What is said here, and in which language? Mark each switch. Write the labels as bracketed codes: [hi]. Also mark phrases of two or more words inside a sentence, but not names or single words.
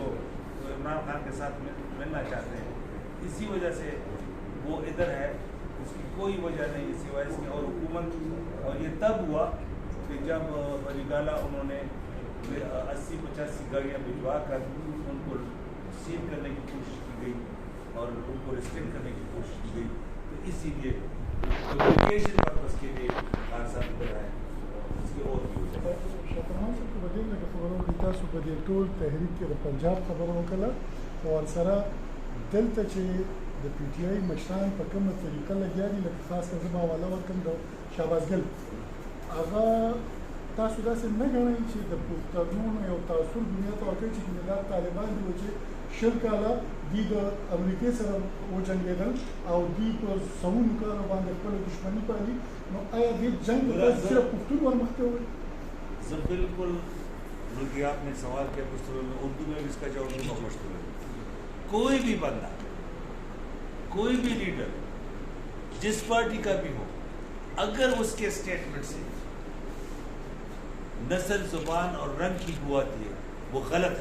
[ur] جو عمران خان کے ساتھ ملنا چاہتے ہیں، اسی وجہ سے وہ ادھر ہے، اس کی کوئی وجہ نہیں سوائے اس کی اور حکومت، اور یہ تب ہوا کہ جب بنگالہ انہوں نے 80-85 گاڑیاں بھجوا کر ان کو سیل کرنے کی کوشش کی گئی اور ان کو ریسٹرکٹ کرنے کی کوشش کی گئی، تو اسی لیے [en] communication purpose [ur] کے لیے خان صاحب ادھر آئے، اس کی اور بھی وجہ [ps] شاکرمان صاحب په دې لکه خبرو کې تاسو په دې ټول تحریک کې د پنجاب خبره وکړه او سره دلته چې د پی ټی آی مشران په کومه طریقه لګیا دي، لکه خاص کر زما حواله ورکړم د شهباز ګل، هغه تاسو داسې نه ګڼئ چې د پښتنو یو تعصب دنیا ته ورکوي چې دا طالبان دي چې شل کاله دوی د امریکې سره وجنګېدل او دوی په سوونو کالو باندې خپله دښمني پالي، نو آیا دې جنګ ته تاسو صرف پښتون ورمخته ووایي؟ [ur] بالکل، بلکہ آپ نے سوال کیا مشتبہ میں اردو میں بھی اس کا جواب دوں گا مشتبہ میں، کوئی بھی بندہ، کوئی بھی لیڈر جس پارٹی کا بھی ہو، اگر اس کے اسٹیٹمنٹ سے نسل، زبان اور رنگ کی بو آتی ہے وہ غلط ہے۔